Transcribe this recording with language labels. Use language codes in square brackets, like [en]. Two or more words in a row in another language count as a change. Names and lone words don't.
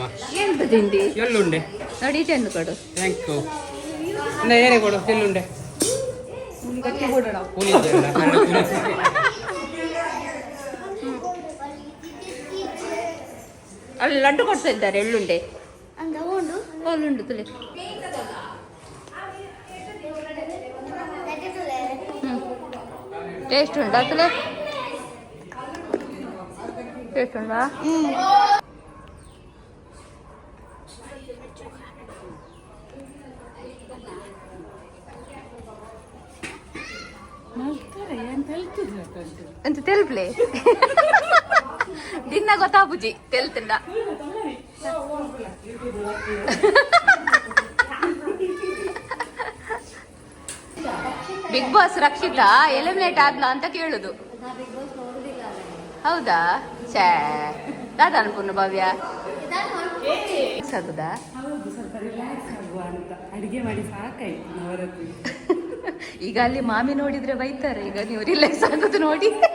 [kn] ಎಂತ ತಿಂಡಿ? ಎಳ್ಳುಂಡೆ. ನೋಡಿ ಚೆಂದು ಕೊಡು. [en] thank you. [kn] ಏನೇ ಕೊಡು? ಎಳ್ಳುಂಡೆ. ಅಲ್ಲಿ ಲಡ್ಡು ಕೊಡ್ತಾ ಇದ್ದಾರೆ ಎಳ್ಳುಂಡೆ. [tcy] ಅಲ್ಲುಂಡು ತುಳಿ. ಟೇಸ್ಟ್ ಉಂಟಾ ತುಲೆ? ಟೇಸ್ಟ್ ಉಂಟಾ? ಎಂತ ತೆಲ್ಪ್ಲೆ ದಿನ ಗೊತ್ತಾಪುಜಿ ತೆಲ್ತಿಂದ. [kn] ಬಿಗ್ ಬಾಸ್ ರಕ್ಷಿತಾ ಎಲಿಮಿನೇಟ್ ಆದ್ಲ ಅಂತ ಕೇಳುದು. [tcy] ಹೌದಾ? ಛೇ, ದಾದ ಅನ್ಪೂರ್ಣ ಭವ್ಯ ಆಗುದಾ? [kn] ಈಗ ಅಲ್ಲಿ ಮಾಮಿ ನೋಡಿದ್ರೆ ಬೈತಾರೆ. ಈಗ ನೀವು ರಿಲ್ಯಾಕ್ಸ್ ಆಗೋದು ನೋಡಿ.